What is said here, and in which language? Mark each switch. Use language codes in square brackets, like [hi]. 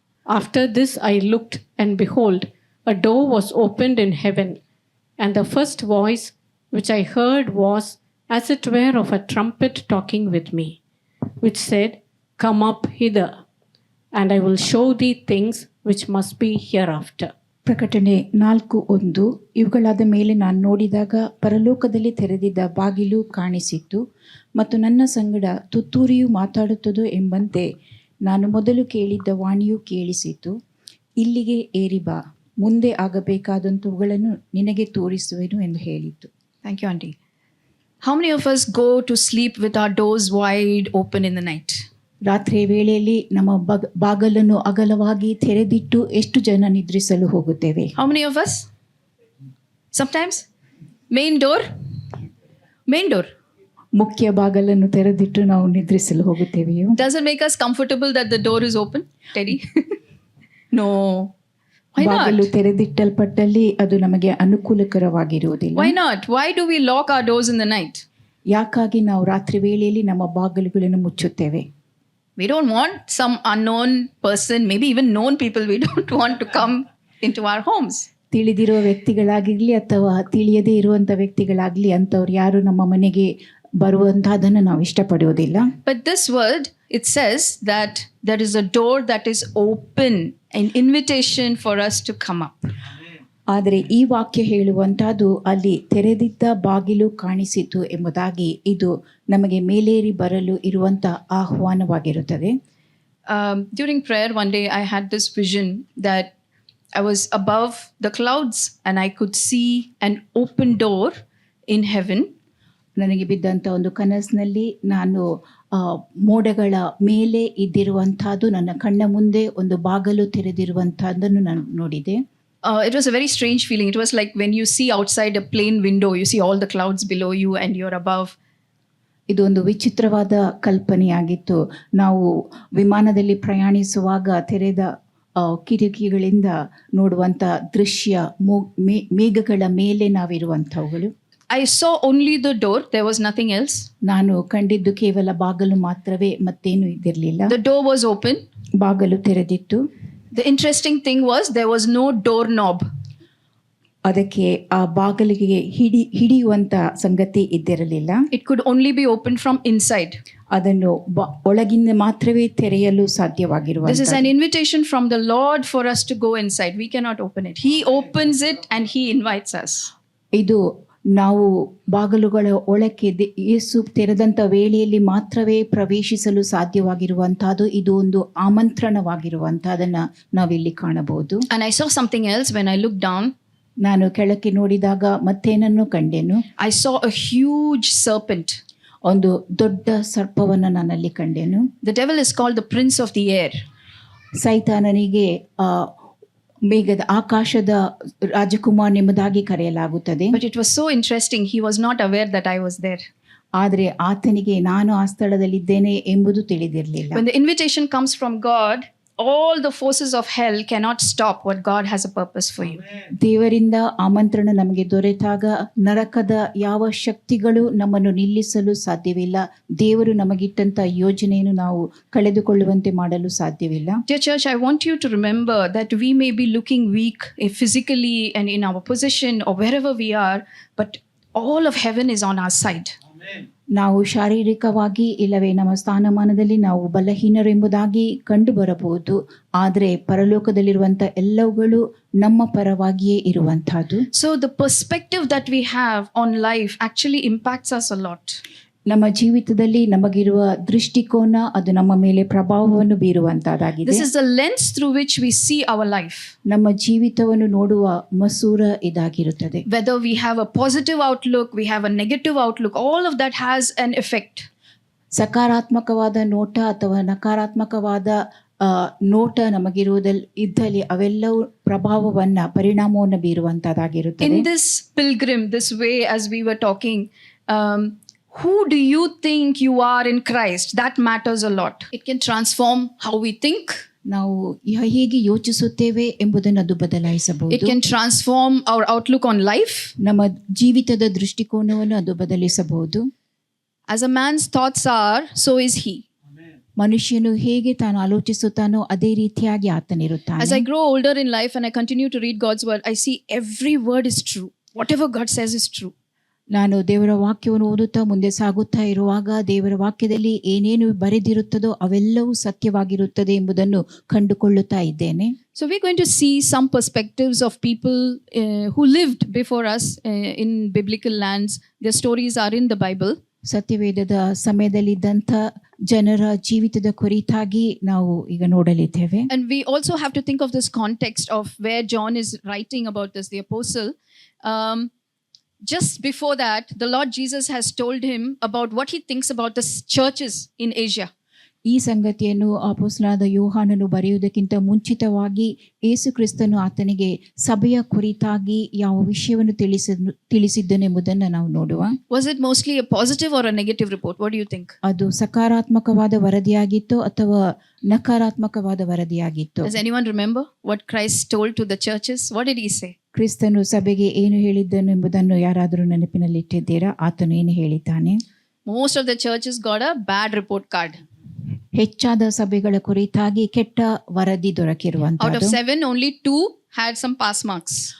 [en] After this I looked, and behold, a door was opened in heaven. And the first voice which I heard was as it were of a trumpet talking with me, which said, Come up hither, and I will show thee things which must be hereafter. [kn] ಪ್ರಕಟಣೆ 4:1. ಇವುಗಳಾದ ಮೇಲೆ ನಾನು ನೋಡಿದಾಗ ಪರಲೋಕದಲ್ಲಿ ತೆರೆದಿದ್ದ ಬಾಗಿಲು ಕಾಣಿಸಿತ್ತು, ಮತ್ತು ನನ್ನ ಸಂಗಡ ತುತ್ತೂರಿಯು ಮಾತಾಡುತ್ತದೋ ಎಂಬಂತೆ ನಾನು ಮೊದಲು ಕೇಳಿದ್ದ ವಾಣಿಯು ಕೇಳಿಸಿತು. ಇಲ್ಲಿಗೆ ಏರಿ ಬಾ, ಮುಂದೆ ಆಗಬೇಕಾದಂಥವುಗಳನ್ನು ನಿನಗೆ ತೋರಿಸುವೆನು ಎಂದು ಹೇಳಿತು. [en] Thank you, Auntie. How many of us go to sleep with our doors wide open in the night? [kn] ರಾತ್ರಿ ವೇಳೆಯಲ್ಲಿ ನಮ್ಮ ಬಾಗಲನ್ನು ಅಗಲವಾಗಿ ತೆರೆದಿಟ್ಟು ಎಷ್ಟು ಜನ ನಿದ್ರಿಸಲು ಹೋಗುತ್ತೇವೆ? [en] How many of us? Sometimes? Main door? [kn] ಮುಖ್ಯ ಬಾಗಲನ್ನು ತೆರೆದಿಟ್ಟು ನಾವು ನಿದ್ರಿಸಲು ಹೋಗುತ್ತೇವೆಯೋ? [en] Does it make us comfortable that the door is open, Teddy? No. Why [kn] ಬಾಗಿಲು [en] not? [kn] ತೆರೆದಿಟ್ಟಲ್ಪಟ್ಟಲ್ಲಿ ಅದು ನಮಗೆ ಅನುಕೂಲಕರವಾಗಿರುವುದಿಲ್ಲ. [en] Why not? Why do we lock our doors in the night? [kn] ಯಾಕಾಗಿ ನಾವು ರಾತ್ರಿ ವೇಳೆಯಲ್ಲಿ ನಮ್ಮ ಬಾಗಿಲುಗಳನ್ನು ಮುಚ್ಚುತ್ತೇವೆ? [en] We don't want some unknown person, maybe even known people, we don't want to come into our homes. [kn] ತಿಳಿದಿರುವ ವ್ಯಕ್ತಿಗಳಾಗಿರ್ಲಿ ಅಥವಾ ತಿಳಿಯದೇ ಇರುವಂತ ವ್ಯಕ್ತಿಗಳಾಗ್ಲಿ ಅಂಥವ್ರು ಯಾರು ನಮ್ಮ ಮನೆಗೆ ಬರುವಂತಹದನ್ನು ನಾವು ಇಷ್ಟಪಡುವುದಿಲ್ಲ. [en] But this word, it says that there is a door that is open, an invitation for us to come up. [kn] ಆದರೆ ಈ ವಾಕ್ಯ ಹೇಳುವಂತಹದ್ದು ಅಲ್ಲಿ ತೆರೆದಿದ್ದ ಬಾಗಿಲು ಕಾಣಿಸಿತು ಎಂಬುದಾಗಿ ಇದು ನಮಗೆ ಮೇಲೇರಿ ಬರಲು ಇರುವಂತ ಆಹ್ವಾನವಾಗಿರುತ್ತದೆ. [en] During prayer one day I had this vision that I was above the clouds and I could see an open door in heaven. [kn] ನನಗೆ ಬಿದ್ದಂಥ ಒಂದು ಕನಸಿನಲ್ಲಿ ನಾನು ಮೋಡಗಳ ಮೇಲೆ ಇದ್ದಿರುವಂತಹದ್ದು ನನ್ನ ಕಣ್ಣ ಮುಂದೆ ಒಂದು ಬಾಗಲು ತೆರೆದಿರುವಂತಹದ್ದನ್ನು ನಾನು ನೋಡಿದೆ. [en] It was a very strange feeling. It was like when you see outside a plane window, you see all the clouds below you and you're above. [kn] ಇದು ಒಂದು ವಿಚಿತ್ರವಾದ ಕಲ್ಪನೆಯಾಗಿತ್ತು. ನಾವು ವಿಮಾನದಲ್ಲಿ ಪ್ರಯಾಣಿಸುವಾಗ ತೆರೆದ ಕಿಟಕಿಗಳಿಂದ ನೋಡುವಂಥ ದೃಶ್ಯ, ಮೇಘಗಳ ಮೇಲೆ ನಾವಿರುವಂಥವುಗಳು. [en] I saw only the door, there was nothing else. [kn] ನಾನು ಕಂಡಿದ್ದು ಕೇವಲ ಬಾಗಲು ಮಾತ್ರವೇ, ಮತ್ತೇನು ಇದ್ದಿರಲಿಲ್ಲ. [en] The door was open. [kn] ಬಾಗಲು ತೆರೆದಿತ್ತು. [en] The interesting thing was there was no doorknob. [kn] ಅದಕ್ಕೆ ಆ ಬಾಗಿಲಿಗೆ ಹಿಡಿಯುವಂತ ಸಂಗತಿ ಇದ್ದಿರಲಿಲ್ಲ. [en] It could only be opened from inside. [kn] ಅದನ್ನು ಒಳಗಿಂದ ಮಾತ್ರವೇ ತೆರೆಯಲು ಸಾಧ್ಯವಾಗಿರುವ. [en] This is an invitation from the Lord for us to go inside. We cannot open it. He opens it and he invites us. [kn] ಇದು ನಾವು ಬಾಗಿಲುಗಳ ಒಳಕ್ಕೆ ಯೇಸು ತೆರೆದಂತ ವೇಳೆಯಲ್ಲಿ ಮಾತ್ರವೇ ಪ್ರವೇಶಿಸಲು ಸಾಧ್ಯವಾಗಿರುವಂತಹದ್ದು. ಇದು ಒಂದು ಆಮಂತ್ರಣವಾಗಿರುವಂತಹದನ್ನ ನಾವಿಲ್ಲಿ ಕಾಣಬಹುದು. [en] And I saw something else when I looked down. [kn] ನಾನು ಕೆಳಕ್ಕೆ ನೋಡಿದಾಗ ಮತ್ತೇನನ್ನು ಕಂಡೆನು. [en] I saw a huge serpent. [kn] ಒಂದು ದೊಡ್ಡ ಸರ್ಪವನ್ನು ನಾನಲ್ಲಿ ಕಂಡೆನು. [en] The devil is called the prince of the air. [kn] ಸೈತಾನನಿಗೆ ಮೇಘದ ಆಕಾಶದ ರಾಜಕುಮಾರ್ ಎಂಬುದಾಗಿ ಕರೆಯಲಾಗುತ್ತದೆ. [en] But it was so interesting. He was not aware that I was there. [kn] ಆದರೆ ಆತನಿಗೆ ನಾನು ಆ ಸ್ಥಳದಲ್ಲಿದ್ದೇನೆ ಎಂಬುದು ತಿಳಿದಿರಲಿಲ್ಲ. [en] When the invitation comes from God, all the forces of hell cannot stop what God has a purpose for you. [kn] ದೇವರಿಂದ ಆಮಂತ್ರಣ ನಮಗೆ ದೊರೆತಾಗ ನರಕದ ಯಾವ ಶಕ್ತಿಗಳು ನಮ್ಮನ್ನು ನಿಲ್ಲಿಸಲು ಸಾಧ್ಯವಿಲ್ಲ. ದೇವರು ನಮಗಿಟ್ಟಂತ ಯೋಜನೆಯನ್ನು ನಾವು ಕಳೆದುಕೊಳ್ಳುವಂತೆ ಮಾಡಲು ಸಾಧ್ಯವಿಲ್ಲ. [en] Dear church, I want you to remember that we may be looking weak physically and in our position or wherever we are, but all of heaven is on our side. [kn] ನಾವು ಶಾರೀರಿಕವಾಗಿ ಇಲ್ಲವೇ ನಮ್ಮ ಸ್ಥಾನಮಾನದಲ್ಲಿ ನಾವು ಬಲಹೀನರೆಂಬುದಾಗಿ ಕಂಡು ಬರಬಹುದು. ಆದರೆ ಪರಲೋಕದಲ್ಲಿರುವಂಥ ಎಲ್ಲವುಗಳು ನಮ್ಮ ಪರವಾಗಿಯೇ ಇರುವಂತಹದ್ದು. [en] So the perspective that we have on life actually impacts us a lot. [kn] ನಮ್ಮ ಜೀವಿತದಲ್ಲಿ ನಮಗಿರುವ ದೃಷ್ಟಿಕೋನ ಅದು ನಮ್ಮ ಮೇಲೆ ಪ್ರಭಾವವನ್ನು ಬೀರುವಂತಹದ್ದಾಗಿದೆ. [en] This is the lens through which we see our life. [kn] ನಮ್ಮ ಜೀವಿತವನ್ನು ನೋಡುವ ಮಸೂರ ಇದಾಗಿರುತ್ತದೆ. [en] Whether we have a positive outlook, we have a negative outlook, all of that has an effect. [kn] ಸಕಾರಾತ್ಮಕವಾದ ನೋಟ ಅಥವಾ ನಕಾರಾತ್ಮಕವಾದ ನೋಟ ನಮಗಿರುವುದಿದ್ದಲ್ಲಿ ಅವೆಲ್ಲವೂ ಪರಿಣಾಮವನ್ನು ಬೀರುವಂತಹದ್ದಾಗಿರುತ್ತದೆ. [en] In this pilgrim, this way, as we were talking, who do you think you are in Christ? That matters a lot. It can transform how we think. [kn] ನಾವು ಹೇಗೆ ಯೋಚಿಸುತ್ತೇವೆ ಎಂಬುದನ್ನು ಅದು [en] It [kn] ಬದಲಾಯಿಸಬಹುದು. [en] can transform our outlook on life. [kn] ನಮ್ಮ ಜೀವಿತದ ದೃಷ್ಟಿಕೋನವನ್ನು ಅದು ಬದಲಿಸಬಹುದು. [en] As a man's thoughts are, so is he. [kn] ಮನುಷ್ಯನು ಹೇಗೆ ತಾನು ಆಲೋಚಿಸುತ್ತಾನೋ ಅದೇ ರೀತಿಯಾಗಿ ಆತನಿರುತ್ತಾನೆ. [en] As I grow older in life and I continue to read God's word, I see every word is true. Whatever God says is true. [kn] ನಾನು ದೇವರ ವಾಕ್ಯವನ್ನು ಓದುತ್ತಾ ಮುಂದೆ ಸಾಗುತ್ತಾ ಇರುವಾಗ ದೇವರ ವಾಕ್ಯದಲ್ಲಿ ಏನೇನು ಬರೆದಿರುತ್ತದೋ ಅವೆಲ್ಲವೂ ಸತ್ಯವಾಗಿರುತ್ತದೆ ಎಂಬುದನ್ನು ಕಂಡುಕೊಳ್ಳುತ್ತಾ ಇದ್ದೇನೆ. [en] So we're going to see some perspectives of people who lived before us in biblical lands. Their stories are in the Bible. [kn] ಸತ್ಯವೇದದ ಸಮಯದಲ್ಲಿದ್ದಂಥ ಜನರ ಜೀವಿತದ ಕುರಿತಾಗಿ ನಾವು ಈಗ ನೋಡಲಿದ್ದೇವೆ. [en] And we also have to think of this context of where John is writing about this, the apostle. Just before that, the Lord Jesus has told him about what he thinks about the churches in Asia. [kn] ಈ ಸಂಗತಿಯನ್ನು ಅಪೊಸ್ತಲನಾದ ಯೋಹಾನನು ಬರೆಯುವುದಕ್ಕಿಂತ ಮುಂಚಿತವಾಗಿ ಯೇಸು ಕ್ರಿಸ್ತನು ಆತನಿಗೆ ಸಭೆಯ ಕುರಿತಾಗಿ ಯಾವ ವಿಷಯವನ್ನು ತಿಳಿಸಿದ್ದನೆಂಬುದನ್ನು ನಾವು ನೋಡುವ. [en] Was it mostly a positive or a negative report? What do you think? [kn] ಅದು ಸಕಾರಾತ್ಮಕವಾದ ವರದಿಯಾಗಿತ್ತು ಅಥವಾ ನಕಾರಾತ್ಮಕವಾದ ವರದಿಯಾಗಿತ್ತು? [en] Does anyone remember what Christ told to the churches? What did he say? [kn] ಕ್ರಿಸ್ತನು ಸಭೆಗೆ ಏನು ಹೇಳಿದ್ದನು ಎಂಬುದನ್ನು ಯಾರಾದರೂ ನೆನಪಿನಲ್ಲಿಟ್ಟಿದ್ದೀರಾ? ಆತನು ಏನು ಹೇಳಿದ್ದಾನೆ? [en] Most of the churches got a bad report card. [kn] ಹೆಚ್ಚಾದ ಸಭೆಗಳ ಕುರಿತಾಗಿ ಕೆಟ್ಟ ವರದಿ [en] Out of [kn] ದೊರಕಿರುವಂತಹದ್ದು. [en] 7, only 2 had some pass marks.